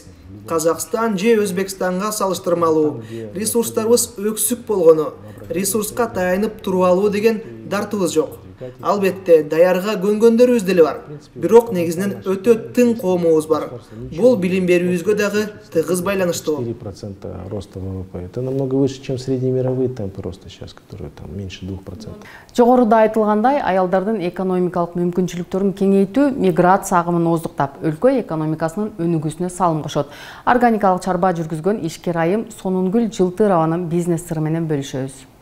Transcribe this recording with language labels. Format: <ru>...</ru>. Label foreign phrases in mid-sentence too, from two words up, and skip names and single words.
<ky>Казакстан же Өзбекстанга салыштырмалуу ресурстарыбыз өксүк болгону, ресурска таянып туруп алуу деген дартыбыз жок. Албетте, даярга көнгөндөрүбүз деле бар. Бирок негизинен өтө тың коомубуз бар. Бул билим берүүбүзгө дагы тыгыз байланыштуу.</ky> <ru>4% роста ВВП. Это намного выше, чем среднемировые темпы роста сейчас, которые там меньше 2%.</ru> <ky>Жогоруда айтылгандай, аялдардын экономикалык мүмкүнчүлүктөрүн кеңейтүү миграция агымын оздуктап, өлкө экономикасынын өнүгүүсүнө салым кошот. Органикалык чарба жүргүзгөн ишкер айым Сонунгүл Жылтырованын бизнес сыры менен бөлүшөбүз.</ky>